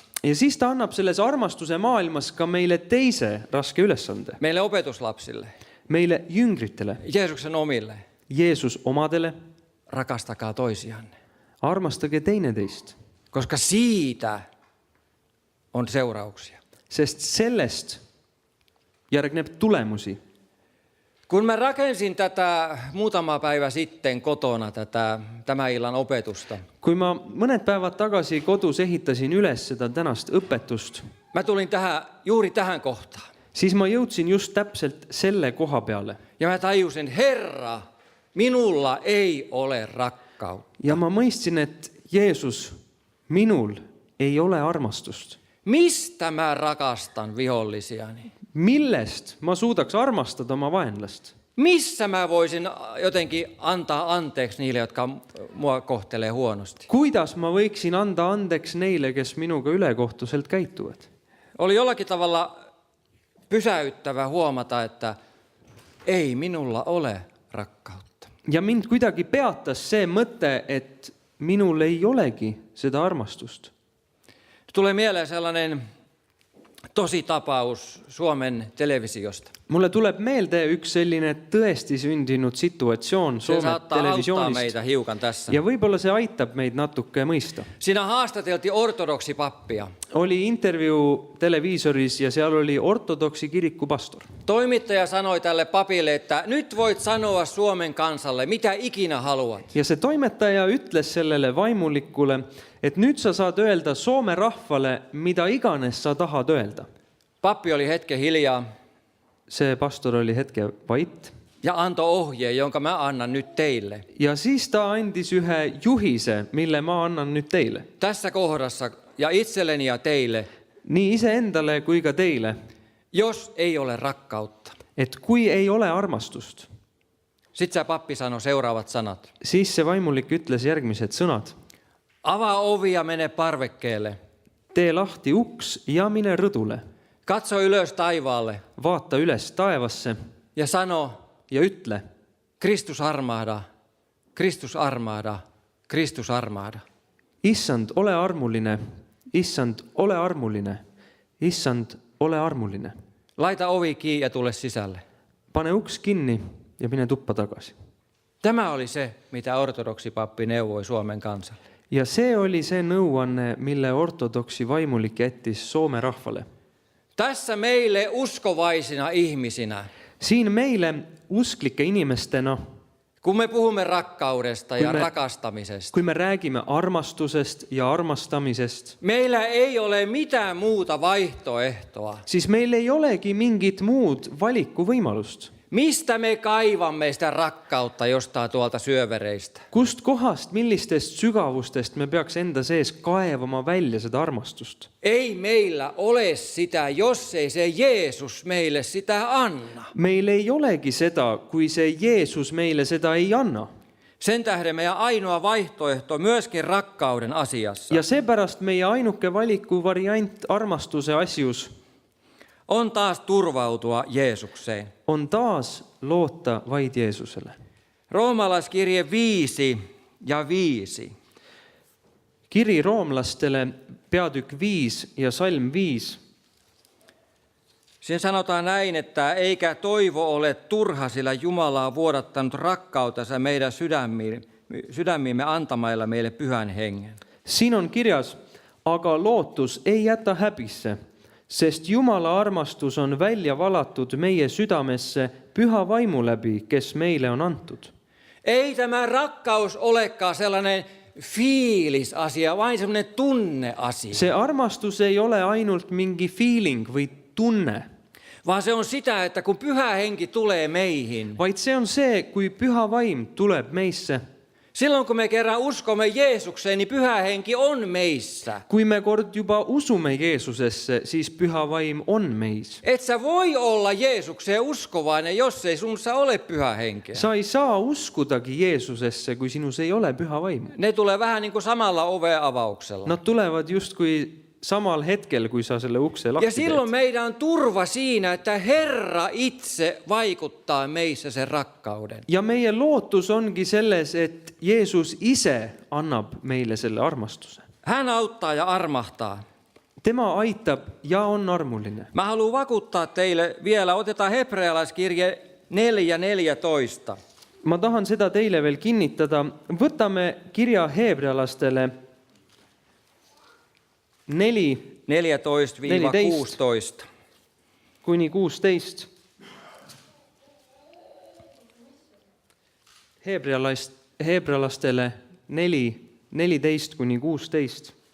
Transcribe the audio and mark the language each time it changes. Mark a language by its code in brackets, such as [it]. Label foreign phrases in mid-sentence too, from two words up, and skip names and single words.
[et] Ja siis ta annab selles armastuse maailmas ka meile teise raske ülesande. [fi] Meille opetuslapsille, [et] Meile jüngritele, [fi] Jeesuksen omille. [et] Jeesus omadele, [fi] Rakastakaa toisianne. [et] armastage teineteist. [fi] Koska siitä on seurauksia. [et] Sest sellest järgneb tulemusi. [fi] Kun mä rakensin tätä muutama päivä sitten kotona tämän illan opetusta, [et] Kui ma mõned päevad tagasi kodus ehitasin üles seda tänast õpetust, [fi] mä tulin juuri tähän kohtaan. [et] siis ma jõudsin just täpselt selle koha peale. [fi] Ja mä tajusin, Herra, minulla ei ole rakkautta. [et] ja ma mõistsin, et Jeesus, minul ei ole armastust. [fi] Mistä mä rakastan vihollisiani? [et] Millest ma suudaks armastada oma vaenlast? [fi] Missä mä voisin jotenkin antaa anteeksi niille, jotka mua kohtelee huonosti? [et] Kuidas ma võiksin anda andeks neile, kes minuga ülekohtuselt käituvad? [fi] Oli jollakin tavalla pysäyttävä huomata, että ei minulla ole rakkautta. [et] Ja mind kuidagi peatas see mõte, et minul ei olegi seda armastust. [fi] Tulee mieleen sellainen tositapaus Suomen televisiosta. [et] Mulle tuleb meelde üks selline tõesti sündinud situatsioon [fi] Se [et] Soome [fi] saattaa auttaa [et] televisioonist. [fi] meitä hiukan tässä. [et] Ja võib-olla see aitab meid natuke mõista. [fi] Siinä haastateltiin ortodoksipappia. [et] Oli intervjuu televiisoris ja seal oli ortodoksi kiriku pastor. [fi] Toimittaja sanoi tälle papille, että nyt voit sanoa Suomen kansalle, mitä ikinä haluat. [et] Ja see toimetaja ütles sellele vaimulikule, et nüüd sa saad öelda Soome rahvale, mida iganes sa tahad öelda. [fi] Pappi oli hetken hiljaa [et] See pastor oli hetke vait. [fi] ja antoi ohjeen, jonka mä annan nyt teille. [et] Ja siis ta andis ühe juhise, mille ma annan nüüd teile. [fi] Tässä kohdassa ja itselleni ja teille, [et] Nii iseendale kui ka teile, [fi] jos ei ole rakkautta. [et] et kui ei ole armastust, [fi] Sitten se pappi sanoi seuraavat sanat. [et] siis see vaimulik ütles järgmised sõnad. [fi] Avaa ovi ja mene parvekkeelle. [et] Tee lahti uks ja mine rõdule. [fi] Katso ylös taivaalle [et] Vaata üles taevasse [fi] ja sano, [et] ja ütle, [fi] Kristus armahda, Kristus armahda, Kristus armahda. [et] Issand, ole armuline, Issand, ole armuline, Issand, ole armuline. [fi] Laita ovi kiinni ja tule sisälle. [et] Pane uks kinni ja mine tuppa tagasi. [fi] Tämä oli se, mitä ortodoksipappi neuvoi Suomen kansalle. [et] Ja see oli see nõuanne, mille ortodoksi vaimulik jättis Soome rahvale. [fi] Tässä meille uskovaisina ihmisinä, [et] Siin meile usklike inimestena, [fi] kun me puhumme rakkaudesta ja me- rakastamisesta, [et] kui me räägime armastusest ja armastamisest, [fi] meillä ei ole mitään muuta vaihtoehtoa. [et] siis meil ei olegi mingit muud valikuvõimalust. [fi] Mistä me kaivamme sitä rakkautta jostain tuolta syövereistä? [et] Kust kohast, millistest sügavustest me peaks enda sees kaevama välja seda armastust? [fi] Ei meillä ole sitä, jos ei se Jeesus meille sitä anna. [et] Meil ei olegi seda, kui see Jeesus meile seda ei anna. [fi] Sen tähden meidän ainoa vaihtoehto myöskin rakkauden asiassa [et] Ja seepärast meie ainuke valikuvariant armastuse asjus [fi] on taas turvautua Jeesukseen. [et] on taas loota vaid Jeesusele. [fi] Roomalaiskirje 5 ja 5. [et] Kiri roomlastele, peatükk 5 ja salm 5. [fi] Siinä sanotaan näin, että eikä toivo ole turha, sillä Jumala on vuodattanut rakkautensa meidän sydämiimme antamailla meille pyhän hengen. [et] Siin on kirjas, aga lootus ei jäta häbisse, sest Jumala armastus on välja valatud meie südamesse püha vaimu läbi, kes meile on antud. [fi] Ei tämä rakkaus olekaan sellainen fiilisasia, vain sellainen tunneasia, [et] See armastus ei ole ainult mingi feeling või tunne, [fi] vaan se on sitä, että kun pyhä henki tulee meihin, [et] vaid see on see, kui püha vaim tuleb meisse. [fi] silloin kun me kerran uskomme Jeesukseen, niin pyhä henki on meissä. [et] Kui me kord juba usume Jeesusesse, siis püha vaim on meis. [fi] Et sä voi olla Jeesukseen uskovainen, jos ei sunsa ole pyhä henkeä. [et] Sa ei saa uskudagi Jeesusesse, kui sinus ei ole püha vaimu. [fi] Ne tulee vähän niin kuin samalla oveavauksella. [et] Nad tulevad justkui samal hetkel, kui sa selle ukse [fi] Ja [et] lahti [fi] silloin [et] teed. [fi] meidän on turva siinä, että Herra itse vaikuttaa meissä sen rakkauden. [et] Ja meie lootus ongi selles, et Jeesus ise annab meile selle armastuse. [fi] Hän auttaa ja armahtaa. [et] Tema aitab ja on armuline. [fi] Mä haluan vakuuttaa teille vielä, otetaan hebrealaiskirje 4:14. [et] Ma tahan seda teile veel kinnitada. Võtame kirja heebrealastele [fi] 14-16. [et] kuni 16. Heebrealastele 4:14 kuni 16.